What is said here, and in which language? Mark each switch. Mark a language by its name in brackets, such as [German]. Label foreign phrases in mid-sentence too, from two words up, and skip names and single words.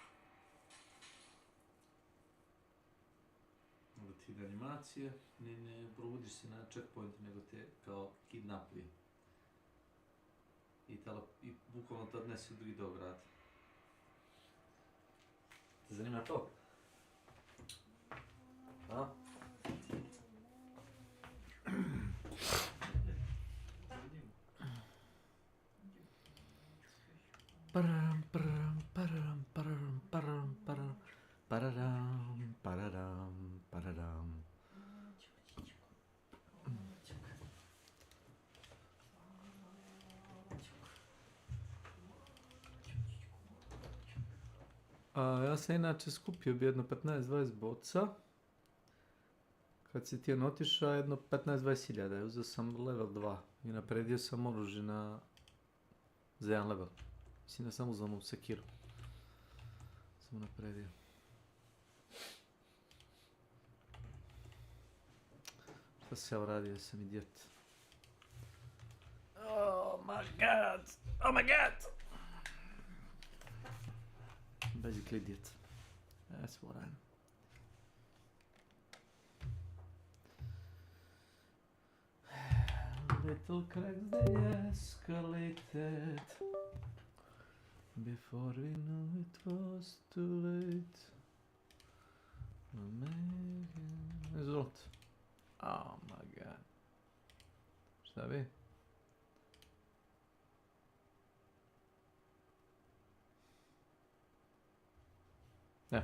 [Serbian] Onda ti ide animacije, ne probudiš se na checkpoint, nego te kao kidnapuje. I bukvalno te odnesi u drugi deo grada. Te zanima to? A? Pararam, pararam, pararam, pararam, pararam, pararam, pararam, pararam, pararam. Ja sam inače skupio bi jedno 15-20 boca. Kad si ti otišao jedno 15-20 hiljada, uzeo sam level 2 i napredio sam oružje za jedan level. Mislim da sam uzeo onu sekiru. Sam napredio. Šta se ja uradio, sam idiot. [English] Oh my god! Oh my god! Basically idiot. That's what I am. Little cracks they escalated. Before we knew it was too late. Result. Oh my god. [Serbian] Šta bi? Ne.